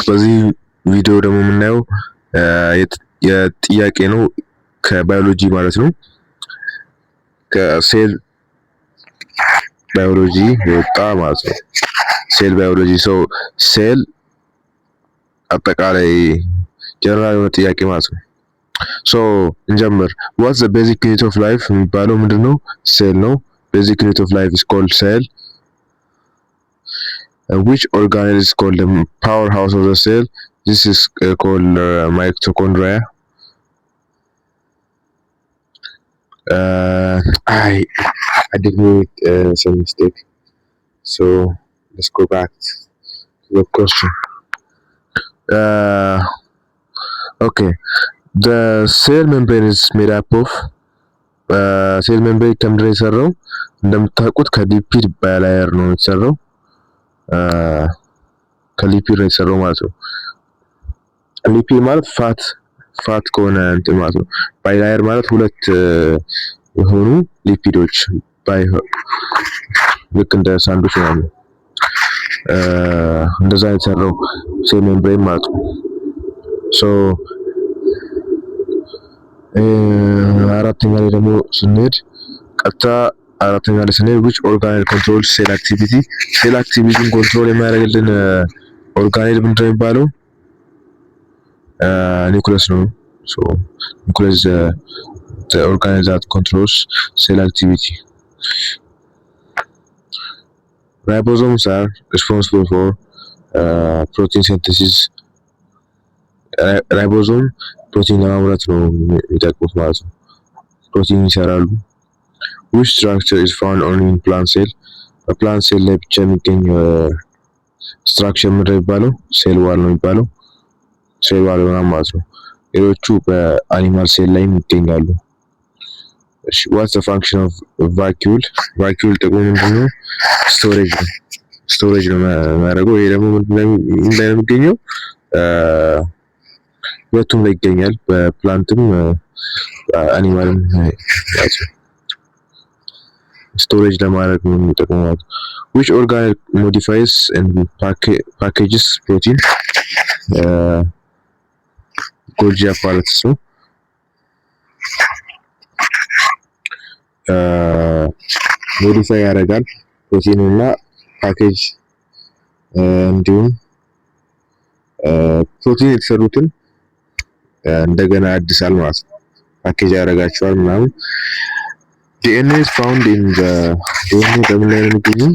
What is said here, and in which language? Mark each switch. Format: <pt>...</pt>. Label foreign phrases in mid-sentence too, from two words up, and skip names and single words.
<am>በዚህ ቪዲዮ ደግሞ የምናየው የጥያቄ ነው ከባዮሎጂ ማለት ነው። ከሴል ባዮሎጂ የወጣ ማለት ነው።</am> <en>cell biology</en> <am>ሴል አጠቃላይ ጀነራል የሆነ ጥያቄ ማለት ነው። እንጀምር።</am> <en>what's the basic unit of life</en> <am>የሚባለው ምንድነው? ሴል ነው።</am> <en>basic unit of life is called cell. Which organelle is called the powerhouse of the cell? This is called mitochondria. I did make some mistake, so let's go back to the question. Okay, the cell membrane is made up of cell membrane</en> <am>ከምንድን ነው የተሰራው? እንደምታውቁት ከሊፒድ ባይላየር ነው የተሰራው። ከሊፒድ ነው የተሰራው ማለት ነው። ሊፒድ ማለት ፋት ከሆነ እንትን ማለት ነው። ባይላየር ማለት ሁለት የሆኑ ሊፒዶች ልክ እንደ ሳንዱች ማለት ነው። እንደዛ የተሰራው</am> <en>cell membrane</en> <am>ማለት ነው። አራተኛ ላይ ደግሞ ስንሄድ</am> <en>which organelle controls cell activity?</en> <am>ሴል አክቲቪቲን ኮንትሮል የሚያደርግልን ኦርጋኔል ምንድን ነው የሚባለው? ኒውክለስ ነው።</am> <en>ኒውክለስ the organelle that controls cell activity. Ribosomes are responsible for protein synthesis.</en> <am>ራይቦዞም ፕሮቲን ለማምረት ነው የሚጠቅሙት ማለት ነው። ፕሮቲን ይሰራሉ።</am> <en>which structure is found only in plant cell?</en> <am>በፕላንት ሴል ላይ ብቻ የሚገኝ ስትራክቸር ምንድን ነው የሚባለው?</am> <en>cell wall</en> <am>ነው የሚባለው።</am> <en>cell wall</en> <am>ማለት ነው። ሌሎቹ በአኒማል ሴል ላይ ይገኛሉ። እሺ</am> <en>what's the function of vacuole?</en> <am>vacuole ጥቅሙ ምንድነው? ስቶሬጅ ነው የሚያደርገው። ይሄ ደግሞ ምንድነው የሚገኘው? ሁለቱም ላይ ይገኛል። በፕላንትም አኒማልም ስቶሬጅ ለማድረግ ነው የሚጠቅመው።</am> <en>which organelle modifies and packages protein?</en> <am>ጎልጂ apparatus ነው። ሞዲፋይ ያደርጋል ፕሮቲን እና ፓኬጅ እንዲሁም ፕሮቲን የተሰሩትን እንደገና ያድሳል ማለት ነው። ፓኬጅ ያደርጋቸዋል ምናምን።</am> <en>DNA is found in the DNA</en> <am>በምን ላይ ነው የሚገኘው?</am>